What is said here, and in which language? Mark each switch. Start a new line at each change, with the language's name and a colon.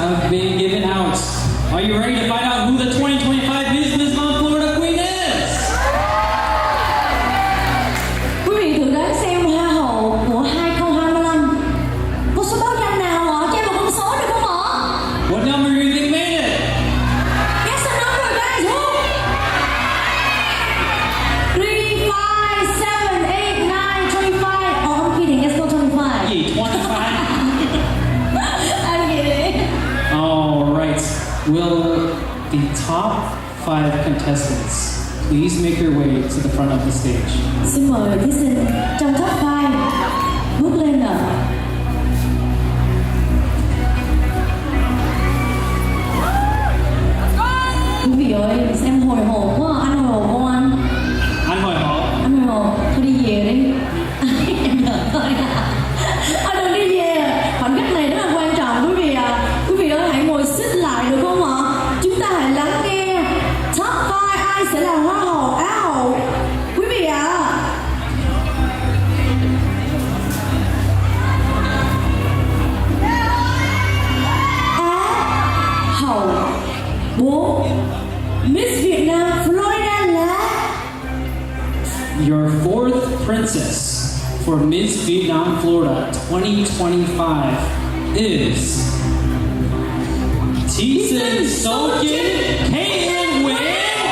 English: Are you ready to find out who the 2025 Miss Mom Florida Queen is?
Vietnamese: Quý vị thử đoán xem Hoa hậu của 2025 có số báo danh nào ạ? Cho em một con số được không ạ?
English: What number do you think made it? Guess the number, guys. Who? 3, 5, 7, 8, 9, 25. Oh, I'm kidding. It's not 25. Yeah, 25. I'm kidding. All right. Will the top 5 contestants please make your way to the front of the stage?
Vietnamese: Xin mời thí sinh trong top 5 bước lên ạ. Quý vị ơi, em hồi hộp quá. Anh hồi hộp không anh? Anh hồi hộp. Anh hồi hộp. Thôi đi về đi. Em giỡn thôi à. Anh đừng đi về. Khoảnh khắc này rất là quan trọng quý vị ạ. Quý vị ơi, hãy ngồi xích lại được không ạ? Chúng ta hãy lắng nghe top 5 ai sẽ là Hoa hậu, Á hậu. Quý vị ạ. Á hậu 4 Miss Vietnam Florida là
English: Your fourth princess for Miss Vietnam, Florida 2025 is Thiessen Sokin Caitlin Wynn.